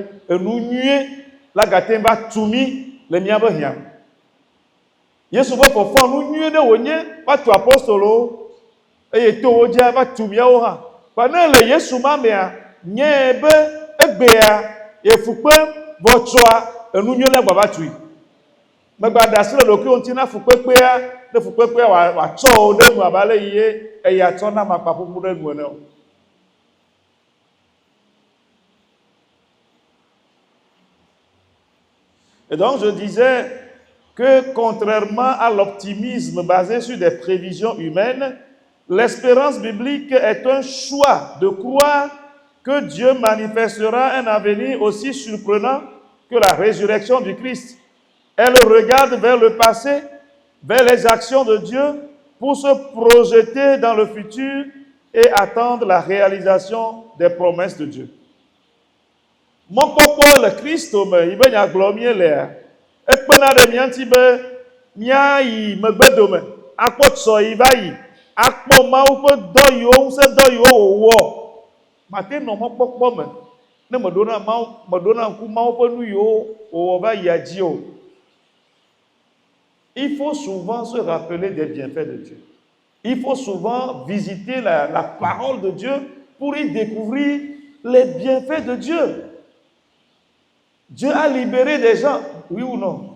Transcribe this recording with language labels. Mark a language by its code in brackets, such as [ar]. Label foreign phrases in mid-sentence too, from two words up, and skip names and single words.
[ee] enu nyuie la gate va tu mi le míabe hiã Yesu be fɔfɔ nu nyuie ɖe wònye va tu apostolowo eye to wo dzia va tu míawo hã kpa ne le Yesu ma mea nye be egbea ye fukpe vɔtsɔa enu nyuie le gba va tui megba ɖe asi le ɖokuiwo ŋuti na fukpekpea ne fukpekpea wòatsɔ wo ɖe nu abe ale yi ye eya tsɔ na makpa ƒuƒu ɖe nu ene o [fr] et donc je disais que contrairement à l'optimisme basé sur des prévisions humaines, l'espérance biblique est un choix de croire que Dieu manifestera un avenir aussi surprenant que la résurrection du Christ. Elle regarde vers le passé, vers les actions de Dieu pour se projeter dans le futur et attendre la réalisation des promesses de Dieu. [ee] Mɔkpɔkpɔ le Kristo me yi be nyagblɔ mie lea ekpena ɖe mía ŋuti be míayi megbedome akpɔ tsɔ yi va yi akpɔ Mawu ƒe dɔ yiwo ŋusẽ dɔ yiwo wòwɔ mate nɔ mɔkpɔkpɔ me ne meɖo na ŋku Mawu ƒe nu yiwo wòwɔ va yia dzi o. [fr] Il faut souvent se rappeler des bienfaits de Dieu. Il faut souvent visiter la parole de Dieu pour y découvrir les bienfaits de Dieu. Dieu a libéré des gens, oui ou non?